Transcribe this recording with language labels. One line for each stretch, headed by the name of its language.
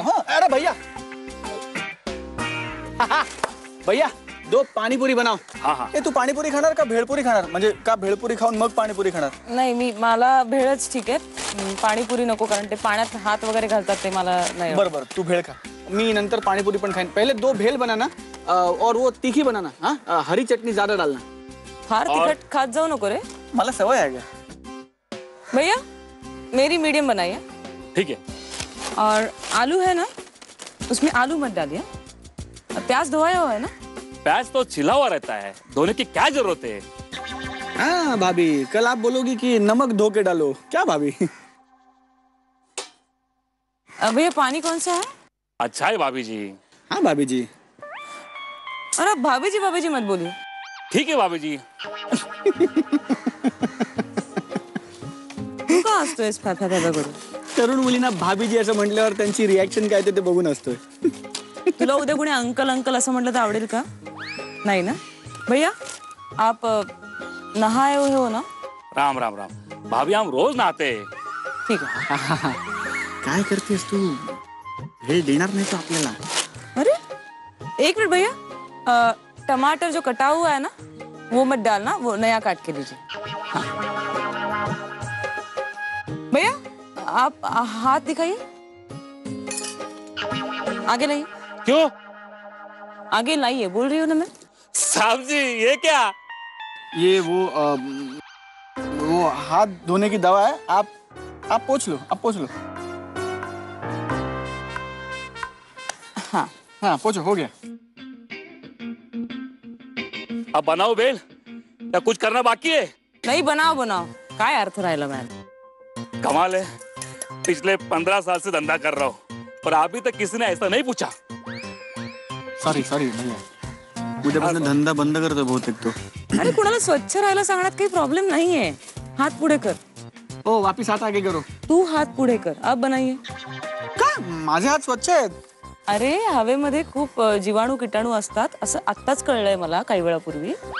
Hindi: अरे भैया भैया दो पाणीपुरी बनाव.
Marathi: तू पाणीपुरी खाणार का भेळपुरी खाणार? म्हणजे का भेळपुरी खाऊन मग पाणीपुरी खाणार? नाही मला भेळच ठीक आहे. पाणीपुरी नको, कारण ते पाण्यात हात वगैरे घालतात, ते मला नाही. बरोबर तू भेळ खा, मी नंतर पाणीपुरी पण खाईन.
Hindi: पहिले 2 भेल बनाना और वो तीखी बनाना. हाँ हरी चटनी ज्यादा डालना.
Marathi: फार तिखट खात जाऊ नको रे. मला सवय आहे.
Hindi: भैया मेरी मीडियम बनाइए. ठीक है. और आलू है ना, उसमें आलू मत डालिए. प्याज धोया हुआ है ना? प्याज तो छिला हुआ रहता है, धोने की क्या जरूरत है? हाँ भाभी, कल आप बोलोगी कि नमक धो के डालो. क्या भाभी? भैया पानी कौन सा है? अच्छा है भाभी जी. हाँ भाभी जी. अरे भाभी जी मत बोलिए. ठीक है भाभी जी.
Marathi: तू का असतोय करून? तरुण मुलींना भाभीजी असं म्हटल्यावर त्यांची रिॲक्शन काय ते बघून असतोय. तुला उद्या कोणी अंकल असं म्हटलं तर आवडेल का? नाही ना.
Hindi: भैया आप नहाए हुए हो ना? राम राम राम. भाभी हम रोज नहाते. ठीक है.
Marathi: काय करतेस तू? हे देणार नाही तो आपल्याला.
Hindi: अरे एक मिनट भैया, टमाटर जो कटा हुआ है ना वो मत डालना, वो नया काट के लीजिए. भैया आप हाथ दिखाइए. आगे लाइए. क्यों? आगे लाइए, बोल रही हूँ ना मैं. साहब जी ये क्या? ये वो हाथ धोने की दवा है. आप पोंछ लो. हाँ पोंछो, हो गया. अब बनाओ बेल या कुछ करना बाकी है? नहीं बनाओ.
Marathi: काय अर्थ राहिला
Hindi: मैं. कमाल है, पिछले 15 साल से धंधा कर रहा हूँ पर अभी तक किसी ने ऐसा नहीं पूछा.
Marathi: सॉरी भैया, उद्यापासून धंदा बंद करतो बहुतेक तो. अरे कुणाला स्वच्छ राहायला सांगण्यात काही प्रॉब्लेम नाहीये. हात पुढे कर.
Hindi: ओ वापिस हात आगे करो.
Marathi: तू हात पुढे कर.
Hindi: अब बनाइए.
Marathi: का माझे हात स्वच्छ आहेत? अरे हवेमध्ये खूप जीवाणू किटाणू असतात असं आत्ताच कळलंय मला काही वेळापूर्वी.